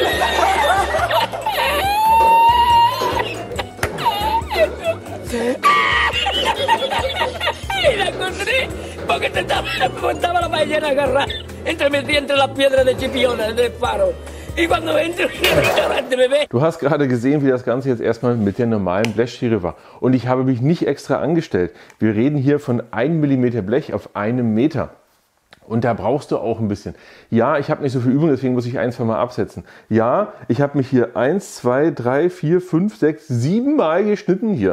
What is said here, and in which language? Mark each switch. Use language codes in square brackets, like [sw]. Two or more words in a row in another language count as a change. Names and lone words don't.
[es] Y la encontré porque estaba la paellera agarrada entre las piedras de Chipiona, del faro. Y cuando entro en el restaurante me ve. [de] Du hast gerade gesehen, wie das Ganze jetzt erstmal mit der normalen Blechschere war. Und ich habe mich nicht extra angestellt. Wir reden hier von 1 mm Blech auf 1 Meter. Und da brauchst du auch ein bisschen. Ja, ich habe nicht so viel Übung, deswegen muss ich 1, 2 Mal absetzen. Ja, ich habe mich hier 1, 2, 3, 4, 5, 6, 7 Mal geschnitten hier.